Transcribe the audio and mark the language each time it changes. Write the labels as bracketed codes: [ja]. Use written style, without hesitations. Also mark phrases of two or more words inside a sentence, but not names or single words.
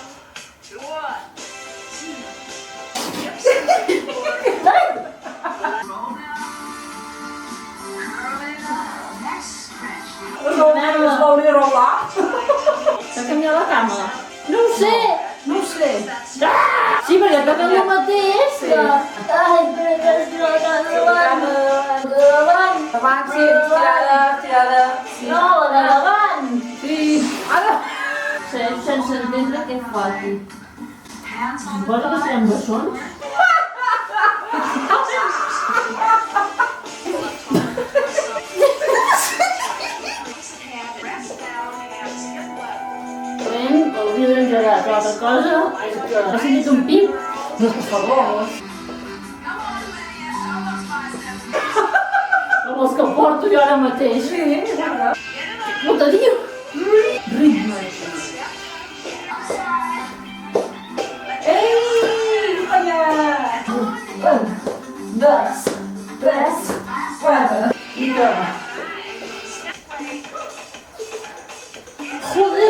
[en] 2, 1. Roll down. Curl it up. Next stretch. [ca] Es vol dir rolar? S'ha canviat la cama? No ho sé! No ho sé. Sí, perquè toca el mateix que... Ai, perquè es diu la cama davant. Davant, sí, tirada, tirada. Sí. No, la de davant! Sí. Ara. Sense entendre què fa aquí. [en] Hands on the [ca] Suposo que serem bessons? [en] hand. Rest down. Hands hip level. [ca] Realment, hauria d'engegar qualque cosa. Ha sentit un pip? No, per favor. [en] Come on, Lydia. Show those biceps. [ca] Com els que porto jo ara mateix. Sí, guarda. [en] Get it up. [ca] No te diu? Ritme. Ei, allà. 1, 2, 3, 4. Vinga. Joder!